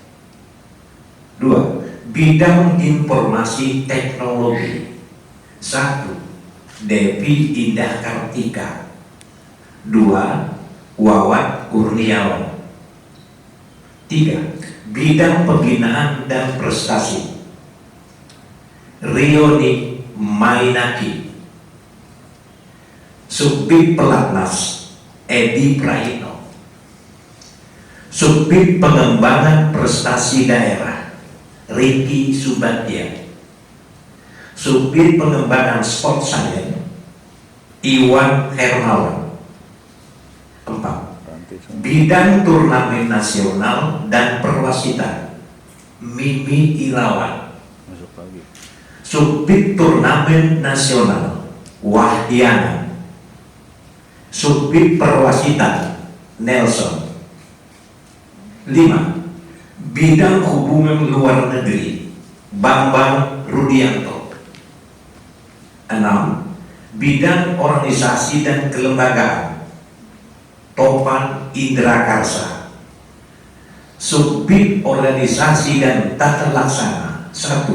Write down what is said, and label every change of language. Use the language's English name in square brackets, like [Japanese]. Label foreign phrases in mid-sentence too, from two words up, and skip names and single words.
[Indonesian] 2 Bidang Informasi Teknologi 1 Devi Indah Kartika, 2 Wawat Kurniawan. 3 Bidang Pembinaan dan Prestasi Rioni Mainaki. Subbid Pelatnas Edi Praino. Subbid Pengembangan Prestasi Daerah Riki Subatya. Subbid Pengembangan Sport Science Iwan Hermawan. 4 Bidang Turnamen Nasional dan Perwasitan Mimi Ilawan. Subbid Turnamen Nasional Wahyana. Subbid Perwasitan Nelson. 5 Bidang Hubungan Luar Negeri Bambang Rudianto. 6 Bidang Organisasi dan Kelembagaan Topan Indrakarsa. Subbid Organisasi dan Tata Laksana 1.